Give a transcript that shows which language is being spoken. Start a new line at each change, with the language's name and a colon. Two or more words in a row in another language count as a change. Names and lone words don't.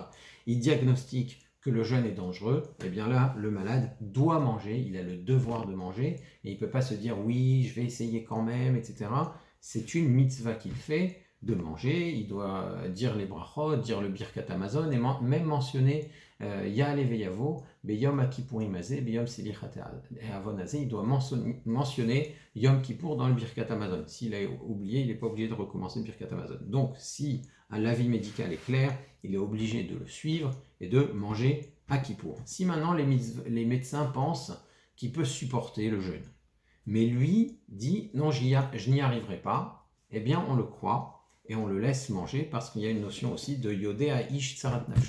French: Ils diagnostiquent que le jeûne est dangereux, et bien là, le malade doit manger, il a le devoir de manger, et il ne peut pas se dire oui, je vais essayer quand même, etc. C'est une mitzvah qu'il fait de manger, il doit dire les brachot, dire le
Hebrew: ברכת המזון,
French: et même mentionner
Hebrew: יעלה ויבוא ביום הכפורים הזה ביום סליחת העון הזה,
French: il doit mentionner Yom Kippour dans le
Hebrew: ברכת המזון.
French: S'il a oublié, il n'est pas obligé de recommencer le
Hebrew: ברכת המזון.
French: Donc, si l'avis médical est clair, il est obligé de le suivre et de manger à Kippour. Si maintenant les médecins pensent qu'il peut supporter le jeûne, mais lui dit non, je n'y arriverai pas, eh bien on le croit et on le laisse manger parce qu'il y a une notion aussi de
Hebrew: יודע איש צרת נפשו.